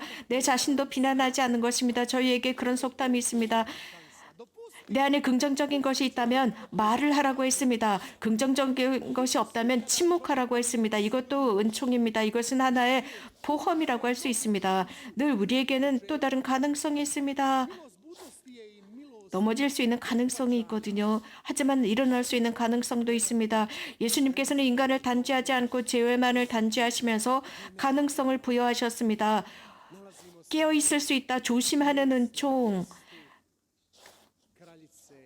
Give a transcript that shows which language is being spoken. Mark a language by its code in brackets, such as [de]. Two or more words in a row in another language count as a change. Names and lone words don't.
[ko] 내 자신도 비난하지 않는 것입니다. 저희에게 그런 속담이 있습니다. 내 안에 긍정적인 것이 있다면 말을 하라고 했습니다. 긍정적인 것이 없다면 침묵하라고 했습니다. 이것도 은총입니다. 이것은 하나의 보험이라고 할 수 있습니다. 늘 우리에게는 또 다른 가능성이 있습니다. [hr] Budnosti je i milost. [ko] 넘어질 수 있는 가능성이 있거든요. 하지만 일어날 수 있는 가능성도 있습니다. 예수님께서는 인간을 단죄하지 않고 죄만을 단죄하시면서 가능성을 부여하셨습니다. 깨어 있을 수 있다. 조심하는 은총. [hr] Kraljice,